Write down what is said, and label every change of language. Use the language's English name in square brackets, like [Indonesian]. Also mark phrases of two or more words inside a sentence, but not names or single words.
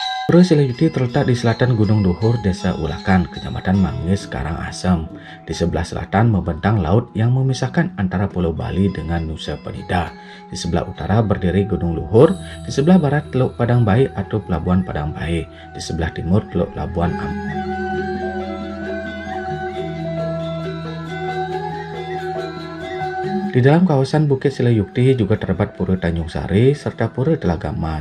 [Indonesian] Pura Silayukti terletak di selatan Gunung Luhur, Desa Ulakan, Kecamatan Manggis, Karangasem. Di sebelah selatan membentang laut yang memisahkan antara Pulau Bali dengan Nusa Penida. Di sebelah utara berdiri Gunung Luhur, di sebelah barat Teluk Padang Bayi atau Pelabuhan Padang Bayi, di sebelah timur Teluk Labuan Ampun. Di dalam kawasan Bukit Silayukti juga terdapat Pura Tanjung Sari serta Pura Telaga Mas.